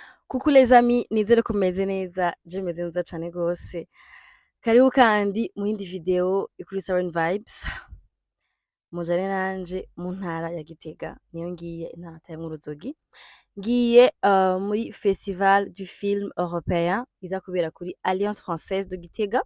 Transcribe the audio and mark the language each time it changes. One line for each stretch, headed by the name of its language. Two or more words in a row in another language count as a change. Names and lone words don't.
French: Coucou les amis,
Rundi: nizere ko mumeze neza, je meze neza cane gose. Karibu kandi mu yindi video kuri Siren Vibes. Mujane nanje mu ntara ya Gitega, niyo ngiye intara atayemwo uruzogi. Ngiye muri Festival du Film Européen iza kubera kuri Alliance Française de Gitega.